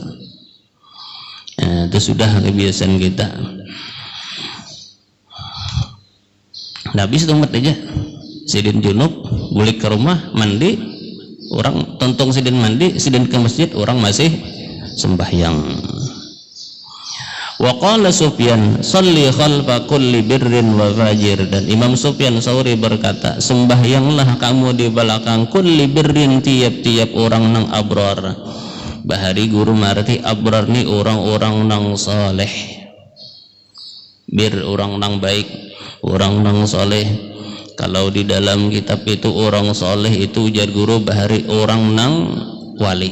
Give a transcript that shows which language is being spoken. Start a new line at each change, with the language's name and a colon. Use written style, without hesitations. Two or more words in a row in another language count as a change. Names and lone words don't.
Banjar: Nah, itu sudah kebiasaan kita. Nabi setempat aja sidin junub, balik ke rumah mandi, orang tontong sidin mandi, sidin ke masjid, orang masih sembahyang.
Arabic: وقال سفيان صل خلف كل بر وفاجر.
Banjar: Dan Imam Sufyan Tsauri berkata, sembahyanglah kamu di belakang
Arabic: كل بر,
Banjar: tiap-tiap orang nang abrar. Bahari guru marti abrar ni orang-orang nang saleh, bir orang nang baik, orang nang soleh. Kalau di dalam kitab itu orang soleh itu ujar guru bahari orang nang wali.